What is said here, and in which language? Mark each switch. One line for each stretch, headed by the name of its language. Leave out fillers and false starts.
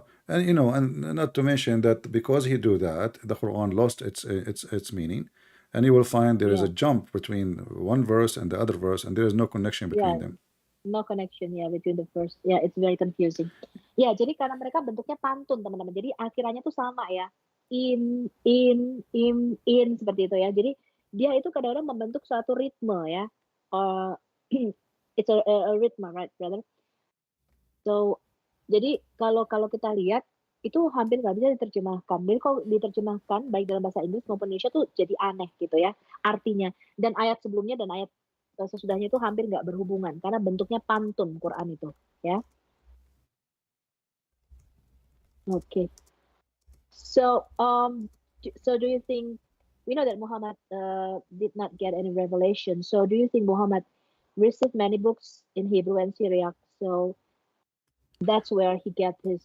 English: And you know, and not to mention that because he do that, the Quran lost its meaning, and you will find there is a Yeah, jump between one verse and the other verse, and there is no connection between them. No connection ya between the first. Yeah, it's very confusing.
Indonesian: Ya, jadi karena mereka bentuknya pantun, teman-teman. Jadi akhirannya tuh sama ya. In seperti itu ya. Jadi dia itu kadang-kadang membentuk suatu ritme ya.
English: Uh, it's a rhythm, right, brother?
Indonesian: So, jadi kalau kalau kita lihat itu hampir nggak bisa diterjemahkan. Jadi kalau diterjemahkan baik dalam bahasa Inggris maupun Indonesia tuh jadi aneh gitu ya artinya. Dan ayat sebelumnya dan ayat sesudahnya itu hampir nggak berhubungan karena bentuknya pantun Quran itu ya.
English: Okay. So so do you think we know that Muhammad did not get any revelation. So do you think Muhammad received many books in Hebrew and Syriac? So that's where he get his